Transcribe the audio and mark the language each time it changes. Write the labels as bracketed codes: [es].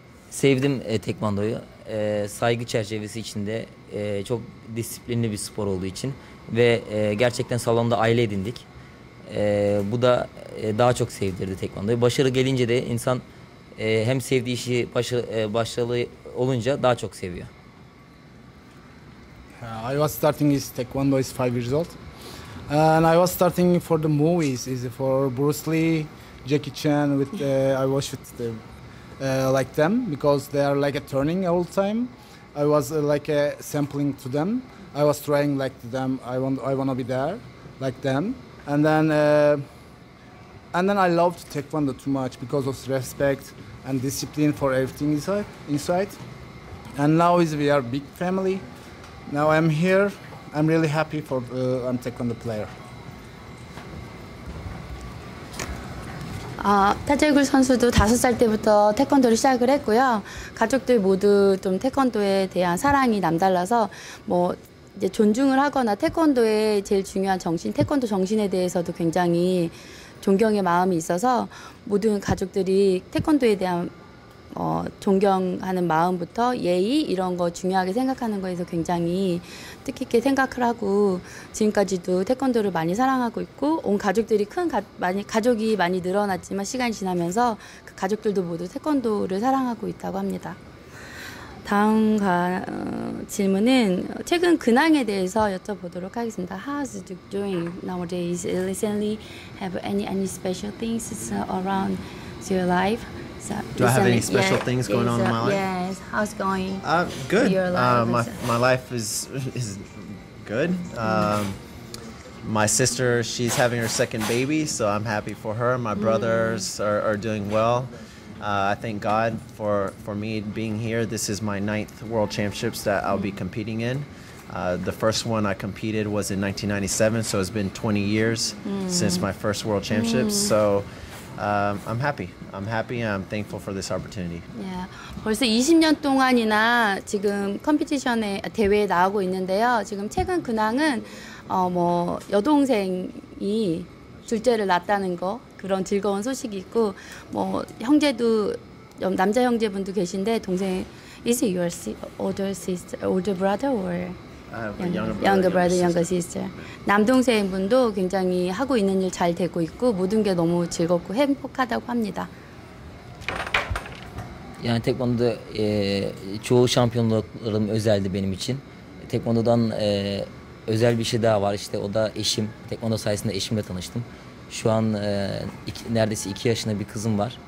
[tr] Sevdim tekvandoyu. Saygı çerçevesi içinde çok disiplinli bir spor olduğu için ve gerçekten salonda aile edindik. Bu da daha çok sevdirdi Taekwondo'yu. Başarı gelince de insan hem sevdiği işi başarılı olunca daha çok seviyor. [en] I was starting his Taekwondo is 5 years old, and I was starting for the movies, is for Bruce Lee, Jackie Chan. With I watched with like them because they are like a turning all the time. I was like sampling to them. I was trying like them. I want to be there, like them, and then I loved Taekwondo too much because of respect and discipline for everything inside. And now we are big family. Now I'm here. I'm really happy for I'm Taekwondo player. [ko] 타제굴 선수도 5살 때부터 태권도를 시작을 했고요. 가족들 모두 좀 태권도에 대한 사랑이 남달라서 뭐 이제 존중을 하거나 태권도의 제일 중요한 정신, 태권도 정신에 대해서도 굉장히 존경의 마음이 있어서 모든 가족들이 태권도에 대한 존경하는 마음부터 예의 이런 거 중요하게 생각하는 거에서 굉장히 뜻깊게 생각을 하고 지금까지도 태권도를 많이 사랑하고 있고 온 가족들이 가족이 많이 늘어났지만 시간이 지나면서 그 가족들도 모두 태권도를 사랑하고 있다고 합니다. 다음 질문은 최근 근황에 대해서 여쭤보도록 하겠습니다. [en] How's it doing nowadays? Recently, have any special things around your life? Do I have any special things going on in my life? Yes. How's it going? Good. Your life my life is good. My sister, she's having her second baby, so I'm happy for her. My brothers are doing well. I thank God for me being here. This is my 9th World Championships that I'll be competing in. The first one I competed was in 1997, so it's been 20 years since my first World Championships. So I'm happy. I'm happy and I'm thankful for this opportunity. Yeah. [ko] 벌써 20년 동안이나 지금 컴피티션에 대회에 나오고 있는데요. 지금 최근 근황은 뭐 여동생이 둘째를 낳았다는 거 그런 즐거운 소식이 있고 뭐 형제도 남자 형제분도 계신데 동생 [en] is it your older brother or younger brother, younger sister. [ko] 남동생분도 굉장히 hago 있는 일 잘 되고 있고 모든 게 너무 즐겁고 행복하다고 합니다. [tr] Yani Taekwondo'da çoğu şampiyonluklarım özeldi benim için. Taekwondo'dan özel bir şey daha var işte o da eşim. Taekwondo sayesinde eşimle tanıştım. Şu an neredeyse 2 yaşında bir kızım var.